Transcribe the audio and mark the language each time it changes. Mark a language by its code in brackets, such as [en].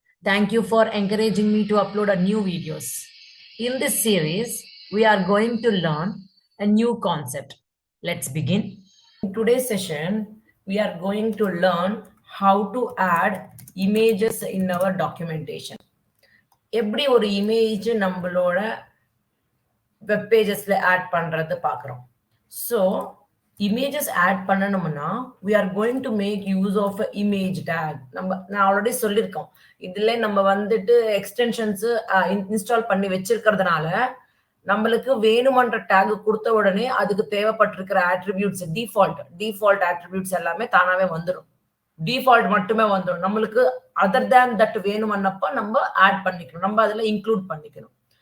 [en] Thank you for encouraging me to upload a new videos. In this series, we are going to learn a new concept. Let's begin. In today's session, we are going to learn how to add images in our documentation. [ta] எப்படி ஒரு image நம்மளோட web பேஜஸ்ல add பண்றது பார்க்குறோம். So images add பண்ணணும்னா [en] we are going to make use of a image tag. [ta] நான் already சொல்லியிருக்கோம், இதுல நம்ம வந்துட்டு எக்ஸ்டென்ஷன்ஸ் இன்ஸ்டால் பண்ணி வச்சிருக்கிறதுனால நம்மளுக்கு வேணுமன்ற டேக் கொடுத்த உடனே அதுக்கு தேவைப்பட்டிருக்கிற ஆட்ரிபியூட்ஸ் டிஃபால்ட் ஆட்ரிபியூட்ஸ் எல்லாமே தானாவே வந்துடும். டிஃபால்ட் மட்டுமே வந்துடும். நம்மளுக்கு [en] other than that [ta] வேணுமன்னப்ப நம்ம ஆட் பண்ணிக்கணும், நம்ம அதுல இன்க்ளூட் பண்ணிக்கணும்.